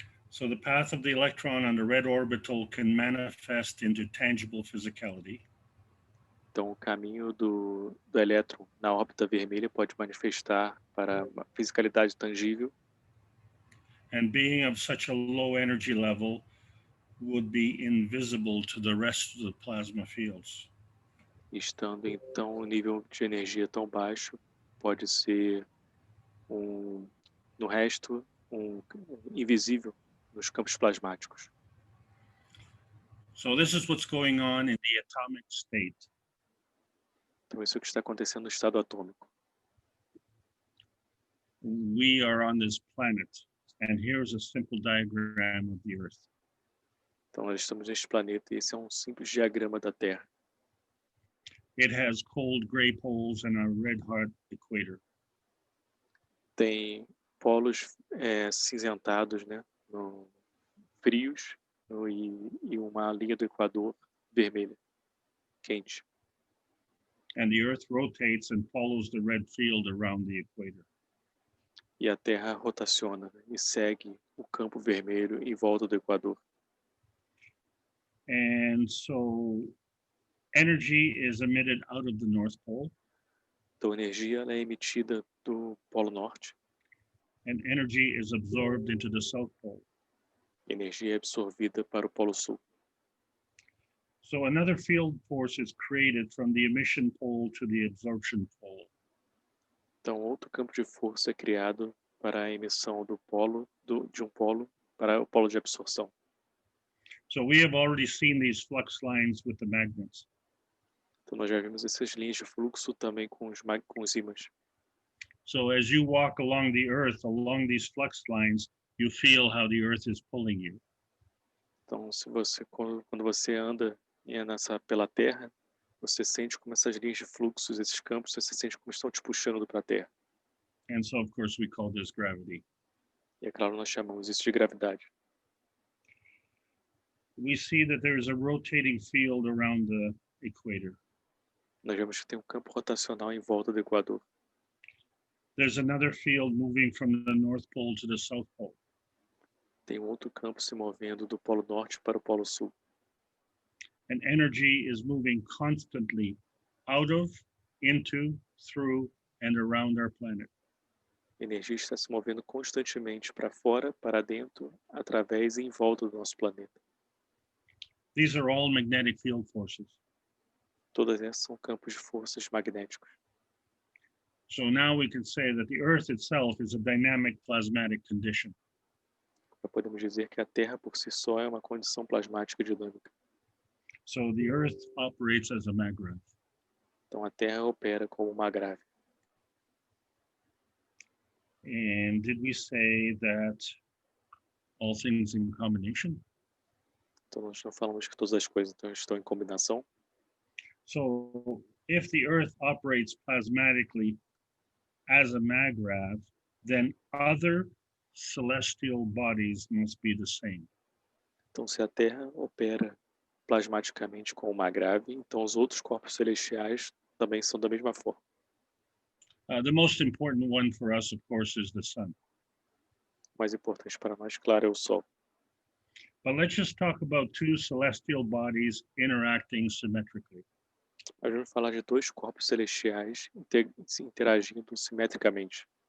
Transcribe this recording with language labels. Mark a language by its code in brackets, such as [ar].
[en] So the path of the electron on the red orbital can manifest into tangible physicality. [pt] Então, o caminho do elétron na órbita vermelha pode manifestar para uma fisicalidade tangível. [en] And being of such a low energy level would be invisible to the rest of the plasma fields. [pt] Estando, então, um nível de energia tão baixo, pode ser no resto, invisível nos campos plasmáticos. [en] So this is what's going on in the atomic state. [pt] Então, isso é o que está acontecendo no estado atômico. [en] We are on this planet, and here's a simple diagram of the Earth. [pt] Então, nós estamos neste planeta e esse é um simples diagrama da Terra. [en] It has cold gray poles and a red hot equator. [pt] Tem polos cinzentados, né, frios, e uma linha do Equador vermelha, quente. [en] And the Earth rotates and follows the red field around the equator. [pt] E a Terra rotaciona e segue o campo vermelho em volta do Equador. [en] And so energy is emitted out of the North Pole. [pt] Então, a energia ela é emitida do Polo Norte. [en] And energy is absorbed into the South Pole. [pt] E a energia é absorvida para o Polo Sul. [en] So another field force is created from the emission pole to the absorption pole. [pt] Então, outro campo de força é criado para a emissão de um polo para o polo de absorção. [en] So we have already seen these flux lines with the magnets. [pt] Então, nós já vimos essas linhas de fluxo também com os ímãs. [en] So as you walk along the earth, along these flux lines, you feel how the earth is pulling you. [pt] Então, se você quando você anda pela Terra, você sente como essas linhas de fluxos, esses campos, você sente como estão te puxando para a Terra. [en] And so, of course, we call this gravity. [pt] E é claro, nós chamamos isso de gravidade. [en] We see that there is a rotating field around the equator. [pt] Nós vemos que tem um campo rotacional em volta do Equador. [en] There's another field moving from the North Pole to the South Pole. [pt] Tem um outro campo se movendo do Polo Norte para o Polo Sul. [en] And energy is moving constantly out of, into, through, and around our planet. [pt] A energia está se movendo constantemente para fora, para dentro, através e em volta do nosso planeta. [en] These are all magnetic field forces. [pt] Todas essas são campos de forças magnéticos. [en] So now we can say that the Earth itself is a dynamic plasmatic condition. [pt] Podemos dizer que a Terra por si só é uma condição plasmática dinâmica. [en] So the Earth operates as a maggrav. [pt] Então a Terra opera como uma grave. [en] And did we say that all things in combination? [pt] Então nós não falamos que todas as coisas estão em combinação. [en] So if the Earth operates plasmatically as a maggrav, then other celestial bodies must be the same. [pt] Então se a Terra opera plasmaticamente com uma grave, então os outros corpos celestiais também são da mesma forma. [en] The most important one for us, of course, is the sun. [pt] O mais importante para nós, claro, é o Sol. [en] But let's just talk about two celestial bodies interacting symmetrically. [pt] A gente vai falar de dois corpos celestiais interagindo simetricamente.